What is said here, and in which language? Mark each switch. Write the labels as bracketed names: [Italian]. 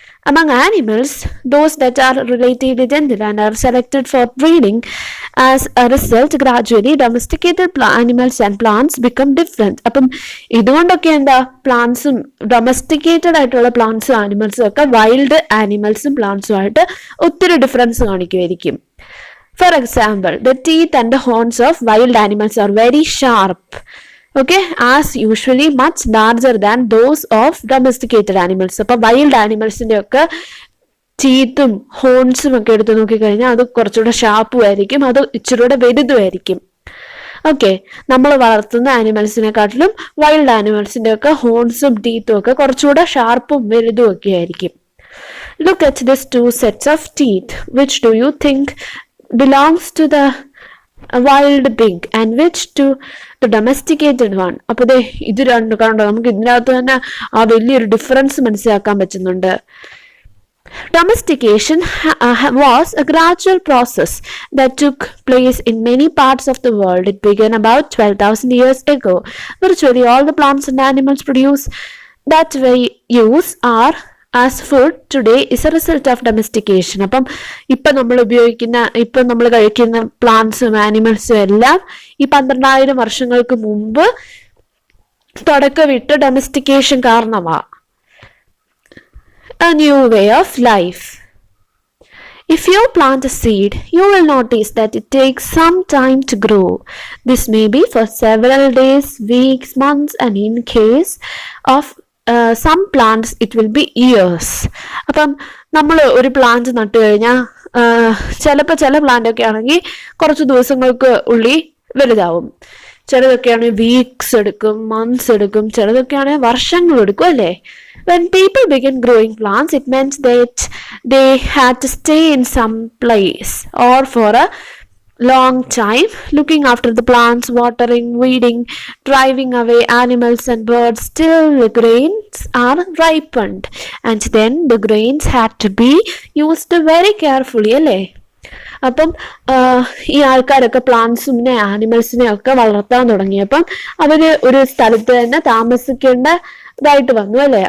[English] Among animals, those that are relatively gentle and are selected for breeding, as a result, gradually domesticated animals and plants become different. [Malayalam] അപ്പം ഇതുകൊണ്ടൊക്കെ എന്താ, പ്ലാന്റ്സും domesticated ആയിട്ടുള്ള പ്ലാന്റ്സും ആനിമൽസും ഒക്കെ wild ആനിമൽസും പ്ലാന്റ്സും ആയിട്ട് ഒത്തിരി difference കാണിക്കുമായിരിക്കും. [English] For example, the teeth and the horns of wild animals are very sharp, okay, as usually much larger than those of domesticated animals. [Malayalam] അപ്പോൾ wild ആനിമൽസിന്റെ ഒക്കെ ടീത്തും ഹോൺസും ഒക്കെ എടുത്ത് നോക്കിക്കഴിഞ്ഞാൽ അത് കുറച്ചുകൂടെ ഷാർപ്പും ആയിരിക്കും, അത് ഇച്ചിരൂടെ വലുതുമായിരിക്കും. ഓക്കെ, നമ്മൾ വളർത്തുന്ന ആനിമൽസിനെക്കാട്ടിലും വൈൽഡ് ആനിമൽസിന്റെ ഒക്കെ ഹോൺസും ടീത്തും ഒക്കെ കുറച്ചുകൂടെ ഷാർപ്പും വലുതും ഒക്കെ ആയിരിക്കും. [English] Look at these two sets of teeth. Which do you think belongs to the wild pig and which to the domesticated one? [Malayalam] അപ്പോൾ ഇത് രണ്ടും കണ്ടോ, നമുക്ക് ഇതിനകത്ത് തന്നെ ആ വലിയൊരു ഡിഫറൻസ് മനസ്സിലാക്കാൻ പറ്റുന്നുണ്ട്. [English] Domestication was a gradual process that took place in many parts of the world. It began about 12,000 years ago. Virtually all the plants and animals produced that we use are as food today is a result of domestication. [Malayalam] അപ്പം ഇപ്പം നമ്മൾ കഴിക്കുന്ന പ്ലാന്റ്സും ആനിമൽസും എല്ലാം ഈ 12,000 വർഷങ്ങൾക്ക് മുമ്പ് തുടക്കമിട്ട് domestication കാരണമാണ്. [English] A new way of life. If you plant a seed, you will notice that it takes some time to grow. This may be for several days, weeks, months, and in case of some plants it will be years. [Malayalam] അപ്പം നമ്മൾ ഒരു plant നട്ടു കഴിഞ്ഞാൽ ചിലപ്പോൾ ചില plant ഒക്കെ ആണെങ്കിൽ കുറച്ച് ദിവസങ്ങൾക്ക് ഉള്ളിൽ വലുതാവും. ചിലതൊക്കെയാണെങ്കിൽ വീക്സ് എടുക്കും, മന്ത്സ് എടുക്കും, ചിലതൊക്കെയാണെങ്കിൽ വർഷങ്ങൾ എടുക്കും അല്ലേ. [English] When people began growing plants, it meant that they had to stay in some place or for a long time, looking after the plants, watering, weeding, driving away animals and birds till the grains are ripened. And then the grains had to be used very carefully, അല്ലേ. [Malayalam] അപ്പം ഈ ആൾക്കാരൊക്കെ പ്ലാന്റ്സിനെ ആനിമൽസിനെ ഒക്കെ വളർത്താൻ തുടങ്ങിയപ്പം അവര് ഒരു സ്ഥലത്ത് തന്നെ താമസിക്കേണ്ടതായിട്ട് വന്നു അല്ലെ.